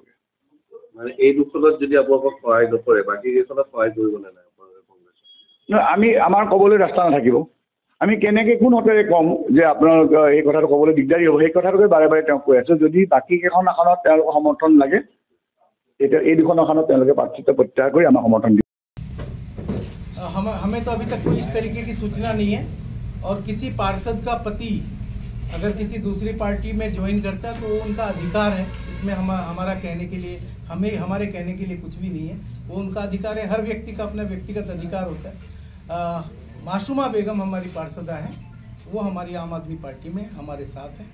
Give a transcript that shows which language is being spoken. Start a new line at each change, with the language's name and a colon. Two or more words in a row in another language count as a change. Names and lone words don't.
Assamese: মানে এই দুখনত যদি আপোনালোকক সহায় নকৰে বাকী কেইখনত সহায় কৰিব নে নাই কংগ্ৰেছ? আমি আমাৰ ক'বলৈ ৰাস্তা নাথাকিব। আমি কেনেকৈ কোন হতেৰে ক'ম যে আপোনালোক এই কথাটো ক'বলৈ দিগদাৰী হ'ব, সেই কথাটোকে বাৰে বাৰে তেওঁক কৈ আছোঁ। যদি বাকী কেইখন আসনত তেওঁলোকৰ সমৰ্থন লাগে তেতিয়া এই দুখন আসনত তেওঁলোকে প্ৰাৰ্থিত্ব প্ৰত্যাহাৰ কৰি আমাক সমৰ্থন দিব।
Hindi: हमें तो अभी तक कोई इस तरीके की सूचना नहीं है और किसी पार्षद का पति अगर किसी दूसरी पार्टी में ज्वाइन करता है तो वो उनका अधिकार है। इसमें हमारा कहने के लिए हमारे कहने के लिए कुछ भी नहीं है, वो उनका अधिकार है। हर व्यक्ति का अपना व्यक्तिगत अधिकार होता है। मासूमा बेगम हमारी पार्षदा हैं, वो हमारी आम आदमी पार्टी में हमारे साथ हैं।